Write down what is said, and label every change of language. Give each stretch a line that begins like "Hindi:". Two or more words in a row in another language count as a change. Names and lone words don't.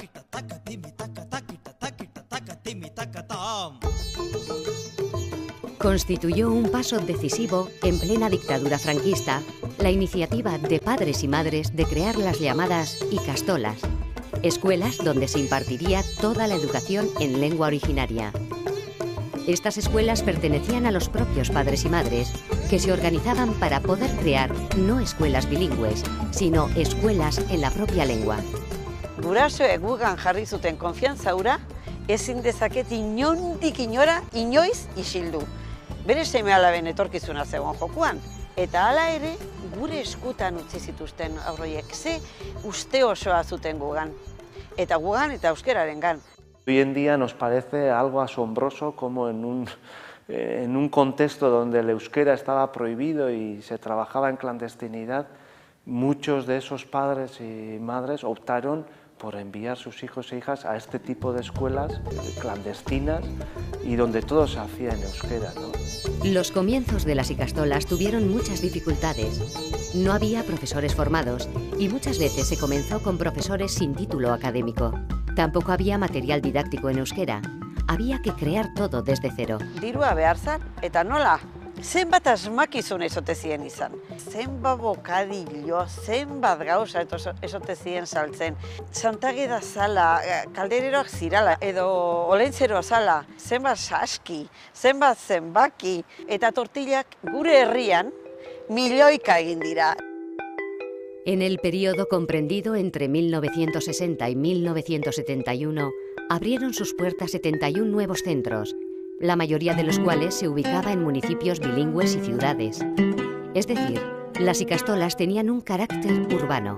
Spanish: Constituyó un paso decisivo en plena dictadura franquista la iniciativa de padres y madres de crear las llamadas ikastolas, escuelas donde se impartiría toda la educación en lengua originaria. Estas escuelas pertenecían a los propios padres y madres, que se organizaban para poder crear no escuelas bilingües, sino escuelas en la propia lengua.
Basque: Gurasoek gugan jarri zuten konfiantza hura, ezin dezaket inondik inora inoiz isildu. Bere seme-alaben etorkizuna zegoen jokoan, eta hala ere gure eskutan utzi zituzten aurroiek, ze uste osoa zuten gugan, eta gugan eta euskerarengan.
Spanish: Hoy en día nos parece algo asombroso como en un contexto donde el euskera estaba prohibido y se trabajaba en clandestinidad, muchos de esos padres y madres optaron por enviar sus hijos e hijas a este tipo de escuelas clandestinas y donde todo se hacía en euskera, ¿no? Los comienzos de las ikastolas tuvieron muchas dificultades. No había profesores formados y muchas veces se comenzó con profesores sin título académico. Tampoco había material didáctico en euskera. Había que crear todo desde cero.
Basque: Dirua behar zan, eta nola? Zenbat asmakizun ezote zien izan. Zenbat bokadillo, zenbat gauza ezote zien saltzen. Santageda zala, kaldereroak zirala, edo olentzeroa zala, zenbat saski, zenbat zenbaki, eta tortillak gure herrian milioika egin dira.
Spanish: En el periodo comprendido entre 1960 y 1971, abrieron sus puertas 71 nuevos centros, la mayoría de los cuales se ubicaba en municipios bilingües y ciudades. Es decir, las ikastolas tenían un carácter urbano.